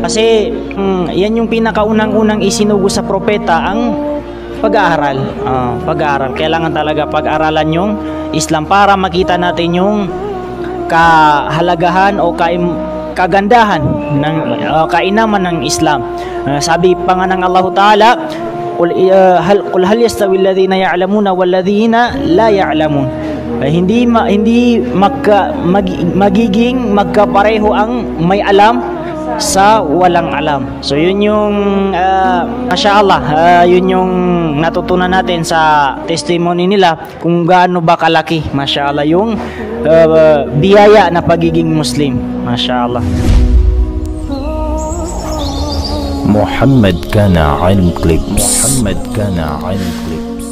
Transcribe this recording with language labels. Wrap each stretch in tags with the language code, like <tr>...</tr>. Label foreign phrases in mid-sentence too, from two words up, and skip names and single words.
<tl>Kasi yan yung pinakaunang-unang isinugo sa propeta, ang pag-aaral. Kailangan talaga pag-aralan yung Islam para makita natin yung kahalagahan o kagandahan ng kainaman ng Islam. Sabi pa nga ng Allah Ta'ala,</tl> <ar>قل هل يستوي الذين يعلمون والذين لا يعلمون.</ar> <tl>Hindi magiging magkapareho ang may alam sa walang alam. So yun yung mashallah, yun yung natutunan natin sa testimony nila kung gaano ba kalaki, mashallah, yung biyaya na pagiging Muslim. Mashallah. محمد كان علم كليبس.</tl>